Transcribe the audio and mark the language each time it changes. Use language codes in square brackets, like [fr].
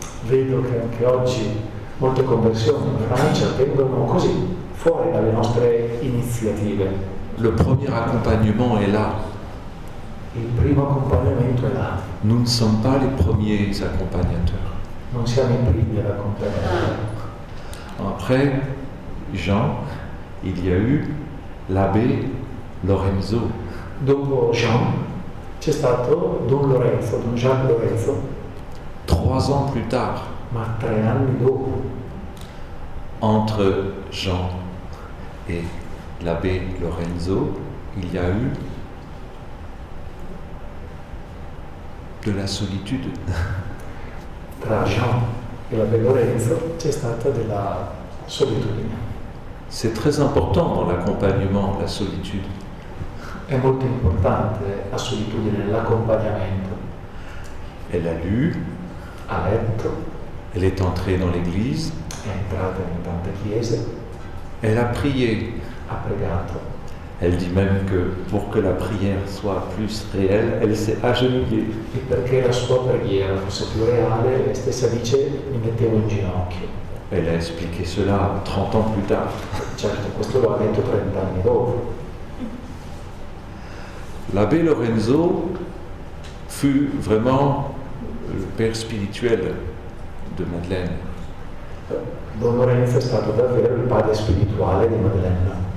[it] Vedo che anche oggi molte conversioni in Francia avvengono così, fuori dalle nostre iniziative. [fr] Le premier accompagnement est là. [it] Il primo accompagnamento è là. [fr] Nous ne sommes pas les premiers accompagnateurs. [it] Non siamo i primi ad accompagnare. [fr] Après Jean, il y a eu l'abbé Lorenzo. [it] Dopo Jean c'è stato Don Lorenzo, Don Jacques Lorenzo. [fr] 3 ans plus tard, [it] Ma 3 anni dopo, [fr] entre Jean et l'abbé Lorenzo, il y a eu de la solitude. [it] tra Jean e l'abbé Lorenzo c'è stata della solitudine. [fr] C'est très important dans l'accompagnement, la solitude. [it] È molto importante la solitudine nell'accompagnamento. [fr] Elle a lu, [it] Ha letto, [fr] elle est entrée dans l'église, [it] è entrata in tante chiese, [fr] elle a prié. [it] ha pregato. [fr] Elle dit même que pour que la prière soit plus réelle, elle s'est agenouillée. [it] E perché la sua preghiera fosse più reale, lei stessa dice mi mettevo in ginocchio. [fr] Elle a expliqué cela 30 ans plus tard. [it] Certo, questo lo ha detto 30 anni dopo. [fr] L'abbé Lorenzo fut vraiment le père spirituel de Madeleine. [it] Don Lorenzo è stato davvero il padre spirituale di Madeleine.